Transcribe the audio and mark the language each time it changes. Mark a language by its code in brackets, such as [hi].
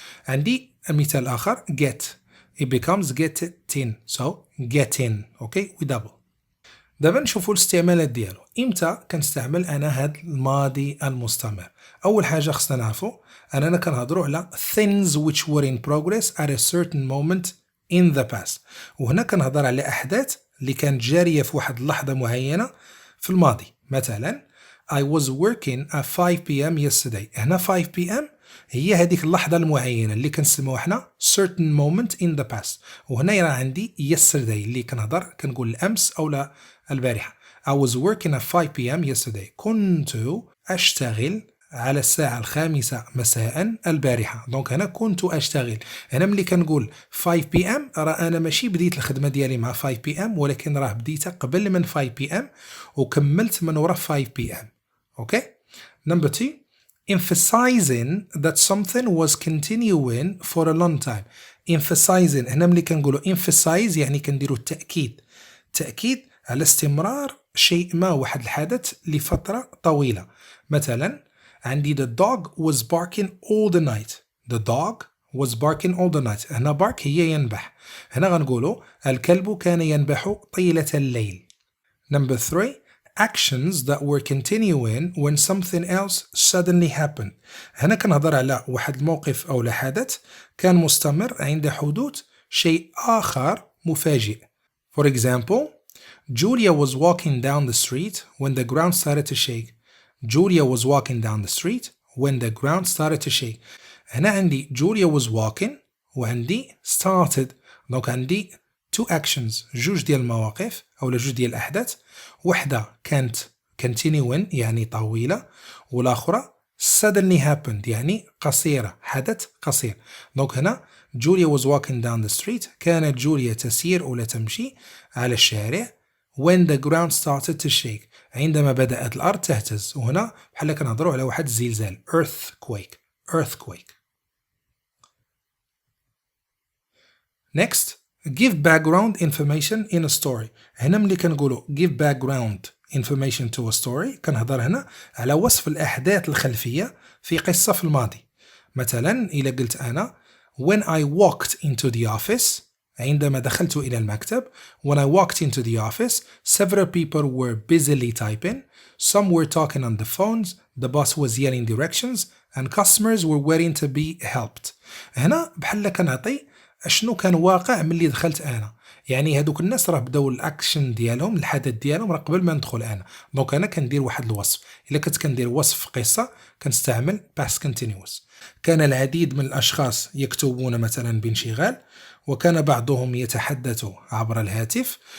[ar] عندي مثال آخر [en] get it becomes getting so getting okay we double. [ar] دابا نشوفوا الاستعمالات ديالو. امتى كنستعمل انا هاد الماضي المستمر؟ اول حاجه خصنا نعرفوا اننا كنهضروا على [en] things which were in progress at a certain moment in the past. [ar] وهنا كنهضر على احداث اللي كانت جاريه في واحد اللحظه معينه في الماضي. [en] مثلا I was working at 5 p.m. yesterday. هنا 5 p.m. [ar] هي هذيك اللحظة المعينة اللي كنسموها حنا [en] certain moment in the past. [ar] وهنا راه عندي yesterday اللي كنقول الأمس أو لا البارحة. [en] I was working at 5 p.m. yesterday. [ar] كنت أشتغل على الساعة 5 مساء البارحة. دونك هنا كنت أشتغل. هنا ملي كنقول 5 p.m. راه أنا ماشي بديت الخدمة ديالي مع 5 p.m. ولكن راه بديتها قبل من 5 p.m. وكملت من ورا 5 p.m. [en] Okay? Number 2, emphasizing that something was continuing for a long time. [ar] Emphasizing هنا ملي كنقولوا emphasize يعني كنديروا التأكيد. تأكيد على استمرار شيء ما واحد الحدث لفترة طويلة. مثلا عندي [en] the dog was barking all the night. The dog was barking all the night. [ar] هنا bark هي ينبح. هنا غنقولوا الكلب كان ينبح طيلة الليل. [en] Number 3, actions that were continuing when something else suddenly happened. [ar] هنا كنهضر على واحد الموقف أو حدث كان مستمر عند حدوث شيء آخر مفاجئ. [en] For example, Julia was walking down the street when the ground started to shake. Julia was walking down the street when the ground started to shake. [ar] هنا عندي [en] Julia was walking وعندي started. [ar] دونك عندي two actions جوج ديال المواقف أو جوج ديال الأحداث. وحدة كانت continuing يعني طويلة والأخرى [en] suddenly happened [ar] يعني قصيرة حدث قصير. دونك هنا [en] Julia was walking down the street [ar] كانت جوليا تسير ولا تمشي على الشارع [en] when the ground started to shake [ar] عندما بدأت الأرض تهتز. وهنا بحال كنهضروا على واحد الزلزال earthquake. [en] Next, give background information in a story. [ar] هنا ملي كنقولوا [en] give background information to a story [ar] كنهضر هنا على وصف الأحداث الخلفية في قصة في الماضي. مثلا إذا قلت أنا [en] when I walked into the office [ar] عندما دخلت إلى المكتب. [en] when I walked into the office several people were busily typing. Some were talking on the phones. The boss was yelling directions and customers were waiting to be helped. [ar] هنا بحال كنعطي اشنو كان واقع ملي دخلت انا. يعني هذوك الناس راه بداو الاكشن ديالهم الحدث ديالهم راه قبل ما ندخل انا. دونك انا كندير واحد الوصف. الا كنت كندير وصف قصه كنستعمل past continuous. كان العديد من الاشخاص يكتبون مثلا بانشغال وكان بعضهم يتحدث عبر الهاتف.